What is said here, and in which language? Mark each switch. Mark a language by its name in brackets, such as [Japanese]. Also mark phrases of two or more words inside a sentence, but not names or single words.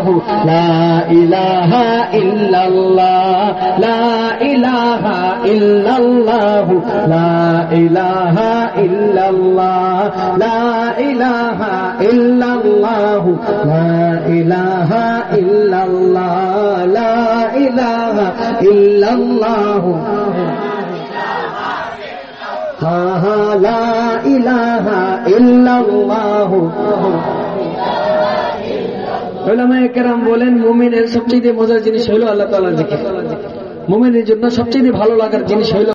[Arabic] لا الہ الا اللہ، لا الہ الا اللہ، لا الہ الا اللہ، لا الہ الا اللہ، لا الہ الا اللہ، لا الہ الا اللہ، [Urdu] ہاں ہاں [Arabic] لا الہ الا اللہ۔ [Urdu] علماء کرام [Bangla] বলেন মুমিনের সবচেয়ে মজার জিনিস হলো আল্লাহ তাআলার জিকির, মুমিনের জন্য সবচেয়ে ভালো লাগার জিনিস হলো